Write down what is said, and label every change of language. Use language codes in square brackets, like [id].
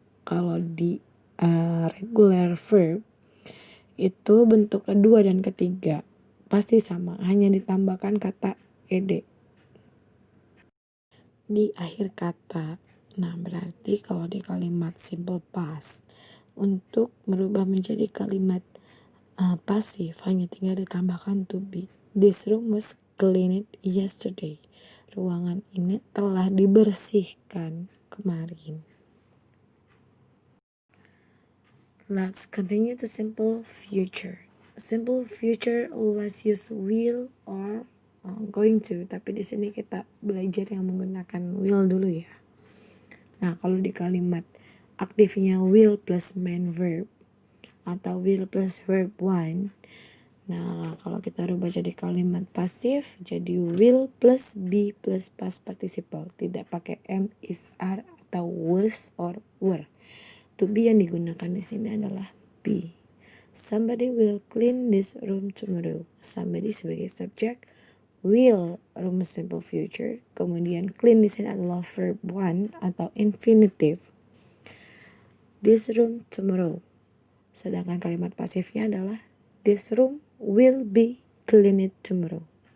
[id] Kalau di regular verb, itu bentuk kedua dan ketiga pasti sama, hanya ditambahkan kata ed di akhir kata. Nah, berarti kalau di kalimat simple past, untuk merubah menjadi kalimat pasif hanya tinggal ditambahkan to be. [en] This room was cleaned yesterday. [id] Ruangan ini telah dibersihkan kemarin. [en] Let's continue to simple future. Simple future always use will or going to, [id] tapi di sini kita belajar yang menggunakan will dulu ya. Nah, kalau di kalimat aktifnya will plus main verb atau will plus verb 1. Nah, kalau kita rubah jadi kalimat pasif jadi will plus be plus past participle. Tidak pakai am, is, are atau was or were. [en] To be [id] yang digunakan di sini adalah [en] be. Somebody will clean this room tomorrow. [id] Somebody sebagai subjek, will room simple future. Kemudian clean di sini adalah verb 1 atau infinitive. [en] This room tomorrow. [id] Sedangkan kalimat pasifnya adalah [en] this room will be cleaned tomorrow.